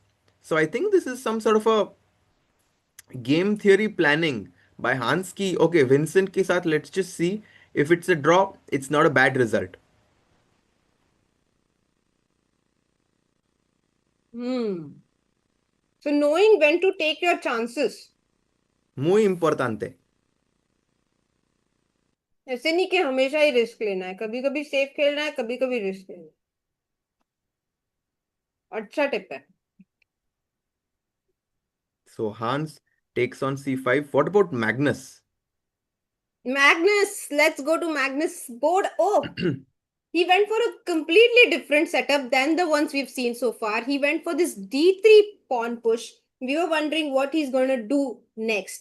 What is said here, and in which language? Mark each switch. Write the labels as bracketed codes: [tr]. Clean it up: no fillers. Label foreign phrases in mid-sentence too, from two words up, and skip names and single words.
[en] So I think this is some sort of a game theory planning by Hans ki, okay, Vincent [hi] के साथ, [en] let's just see if it's a draw, it's not a bad result. Hmm. So knowing when to take your chances. [es] Muy importante. [hi] ऐसे नहीं कि हमेशा ही रिस्क लेना है, कभी कभी सेफ खेलना है, कभी कभी रिस्क लेना है. अच्छा टिप है. [en] So Hans takes on c5. What about Magnus? Magnus, let's go to Magnus board. Oh, he went for a completely different setup than the ones we've seen so far. He went for this d3 pawn push. We were wondering what he's going to do next.